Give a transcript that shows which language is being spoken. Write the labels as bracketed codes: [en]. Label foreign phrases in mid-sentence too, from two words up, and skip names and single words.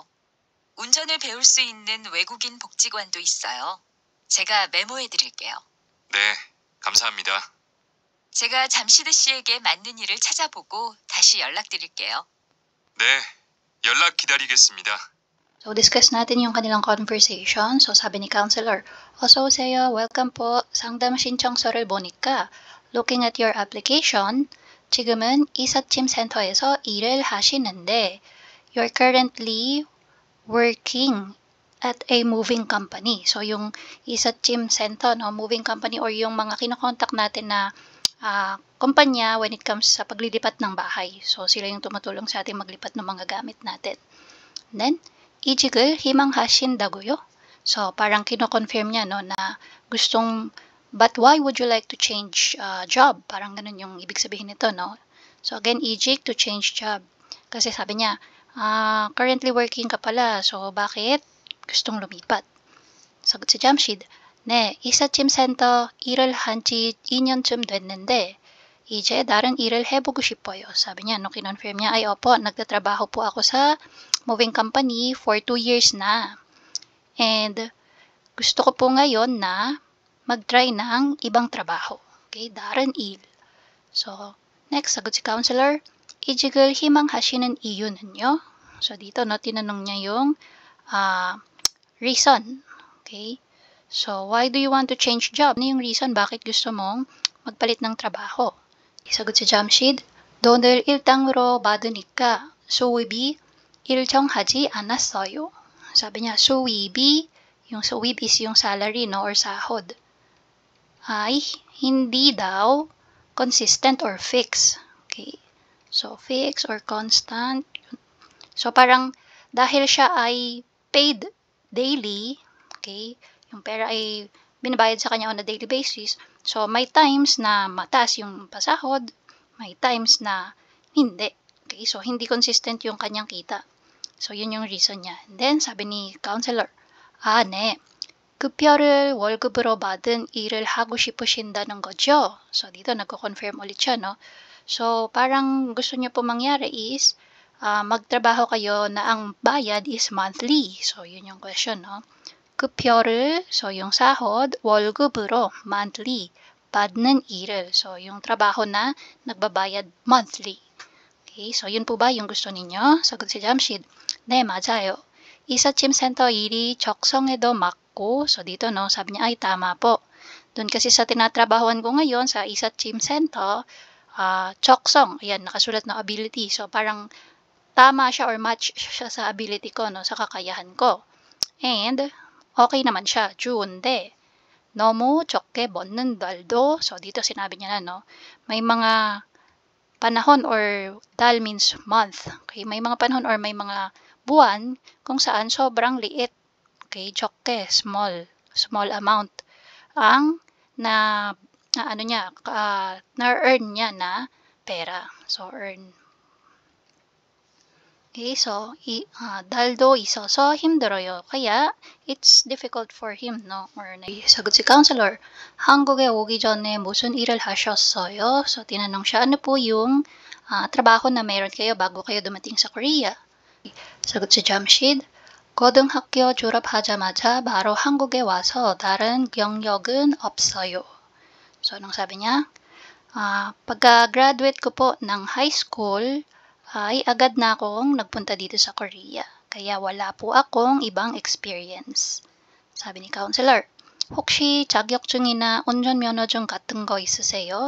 [ko] 운전을 배울 수 있는 외국인 복지관도 있어요. 제가 메모해 드릴게요. 네, 감사합니다. 제가 잠시드 씨에게 맞는 일을 찾아보고 다시 연락드릴게요. 네, 연락 기다리겠습니다. [tl] So, discuss natin yung kanilang conversation. So, sabi ni counselor, [ko] 어서 오세요. [tl] Welcome po. [ko] 상담 신청서를 보니까 [en] looking at your application, [ko] 지금은 이삿짐 센터에서 일을 하시는데 [en] you're currently working at a moving company. [tl] So, yung i삿짐 center, no, [en] moving company [tl] or yung mga kinokontak natin na kumpanya [en] when it comes [tl] sa paglilipat ng bahay. So, sila yung tumutulong sa ating maglipat ng mga gamit natin. [en] And then, [ko] 이직을 희망하신다고요? [tl] So, parang kino-confirm niya, no, na gustong, [en] but why would you like to change job? [tl] Parang ganun yung ibig sabihin nito, no? So again, ejik [en] to change job. [tl] Kasi sabi niya, [en] currently working [tl] ka pala, so bakit gustong lumipat? Sagot si Jamshid, [ko] 네, 이삿짐센터 일을 한 지 2년쯤 됐는데 이제 다른 일을 해보고 싶어요. [tl] Sabi niya, no, kinonfirm niya, ay opo, nagtatrabaho po ako sa [en] moving company for 2 years [tl] na. And gusto ko po ngayon na mag-try ng ibang trabaho. [ko] Okay, 다른 일. [tl] So, next, sagot si counselor, [ko] 이직을 희망하시는 이유는요? [tl] So, dito, no, tinanong niya yung reason. Okay? [en] So, why do you want to change job? [tl] Ano yung reason bakit gusto mong magpalit ng trabaho? sagot si Jamshid, [ko] 돈을 일당으로 받으니까 수입이 일정하지 않았어요. [tl] Sabi niya, 수입이, yung suib is yung salary, no, or sahod, ay hindi daw [en] consistent or fixed. Okay. So, fixed or constant. So, [tl] parang dahil siya ay [en] paid daily, [tl] okay, yung pera ay binabayad sa kanya [en] on a daily basis, [tl] so may times na mataas yung pasahod, may times na hindi. Okay, so hindi consistent yung kanyang kita. So, yun yung reason niya. [en] And then, [tl] sabi ni counselor, [ko] 네. 급여를 월급으로 받은 일을 하고 싶으신다는 거죠? [tl] So, dito nagko-confirm ulit siya, no? So, parang gusto niyo po mangyari is, magtrabaho kayo na ang bayad is monthly. So, yun yung question, no? 급여를, so yung sahod, [ko] 월급으로, monthly, 받는 일을, [tl] so yung trabaho na nagbabayad monthly. Okay, so yun po ba yung gusto ninyo? Sagot si Jamshid, [ko] 네, 맞아요. 이삿짐 센터 일이 적성에도 맞고, [tl] so dito, no, sabi niya, ay tama po. Doon kasi sa tinatrabahoan ko ngayon sa [ko] 이삿짐 센터, 적성, [tl] ayan, nakasulat na ability. So parang tama siya or match siya sa ability ko, no, sa kakayahan ko. And okay naman siya. [ko] 좋은데 너무 적게 먹는 날도, [tl] so dito sinabi niya na, no, may mga panahon, or dal means month. Okay, may mga panahon or may mga buwan kung saan sobrang liit. Okay, 적게, [en] small amount [tl] ang na-earn niya na pera. [en] So earn. Okay, so [ko] 달도 있어서 힘들어요. [en] kaya it's difficult for him, no? [tl] Or sagot si counselor, [ko] 한국에 오기 전에 무슨 일을 하셨어요? [tl] So tinanong siya, ano po yung trabaho na meron kayo bago kayo dumating sa Korea? sagot si Jamshid, [ko] 고등학교 졸업하자마자 바로 한국에 와서 다른 경력은 없어요. [tl] So anong sabi niya? Pagka-graduate ko po ng [en] high school, [tl] ay agad na akong nagpunta dito sa Korea. Kaya wala po akong ibang experience. Sabi ni counselor, [ko] 혹시 자격증이나 운전면허증 같은 거 있으세요?